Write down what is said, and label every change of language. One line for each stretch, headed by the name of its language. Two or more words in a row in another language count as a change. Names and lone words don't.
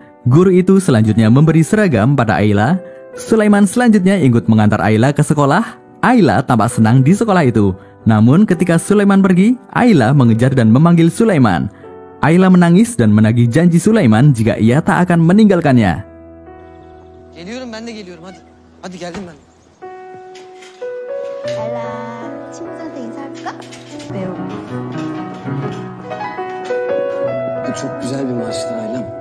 Indonesian: Guru itu selanjutnya memberi seragam pada Ayla. Sulaiman selanjutnya ikut mengantar Ayla ke sekolah. Ayla tampak senang di sekolah itu. Namun ketika Sulaiman pergi, Ayla mengejar dan memanggil Sulaiman. Ayla menangis dan menagih janji Sulaiman jika ia tak akan meninggalkannya.
Turkish: Geliyorum, ben de geliyorum, hadi. Hadi geldim ben. Ayla,
Korean: 친구들한테 인사할까? 네.
Turkish: Bu çok güzel bir maçtı Aylem.